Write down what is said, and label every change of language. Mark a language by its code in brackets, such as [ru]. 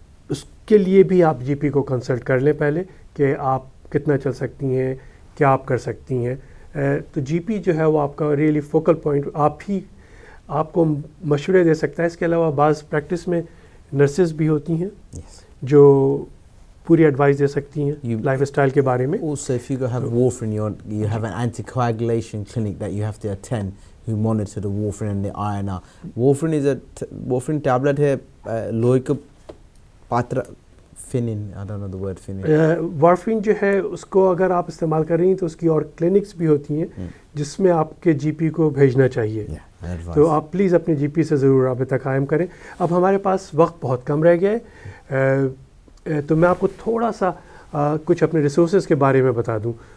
[ur] اس کے لیے بھی آپ جی پی کو کنسلٹ کر لیں پہلے کہ آپ کتنا چل سکتی ہیں، کیا آپ کر سکتی ہیں. تو جی پی جو ہے وہ آپ کا ریئلی فوکل پوائنٹ آپ کو مشورے دے سکتا ہے. اس کے علاوہ بعض پریکٹس میں نرسز بھی ہوتی ہیں جو پوری ایڈوائس دے سکتی ہیں لائف اسٹائل کے بارے میں. [en] Also, if you have warfarin, you have an anticoagulation clinic that you have to attend who monitor the warfarin and the iron out. Warfarin is warfarin tablet [ur] ہے لوہے Patra فینن, [en] I don't know the word فینن. [ur] وارفرین جو ہے اس کو اگر آپ استعمال کر رہی ہیں تو اس کی اور کلینکس بھی ہوتی ہیں جس میں آپ کے جی پی کو بھیجنا چاہیے. تو آپ پلیز اپنے جی پی سے ضرور رابطہ قائم کریں. اب ہمارے پاس وقت بہت کم رہ گیا ہے تو میں آپ کو تھوڑا سا کچھ اپنے ریسورسز کے بارے میں بتا دوں.